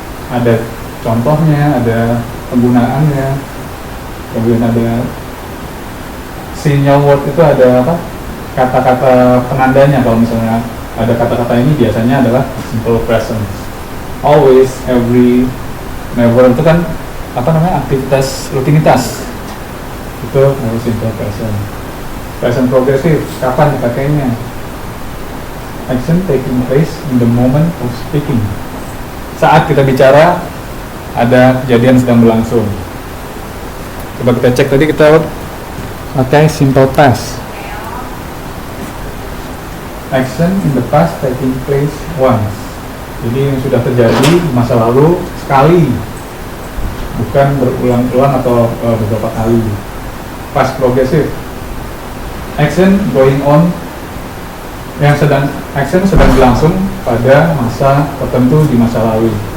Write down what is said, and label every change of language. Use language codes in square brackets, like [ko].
[id] Ada contohnya, ada penggunaannya, kemudian ada signal word, itu ada apa, kata-kata penandanya. Kalau misalnya ada kata-kata ini biasanya adalah simple present, always, every, never, itu kan apa namanya, aktivitas rutinitas, itu harus simple present. Present progressive, kapan dipakainya? [en] Action taking place in the moment of speaking. [id] Saat kita bicara, ada kejadian sedang berlangsung. Coba kita cek, tadi kita pakai simple past. [en] Action in the past taking place once. [id] Jadi yang sudah terjadi di masa lalu sekali, bukan berulang-ulang atau beberapa kali. Past progressive. [en] Action going on, [id] yang action sedang berlangsung pada masa tertentu di masa lalu.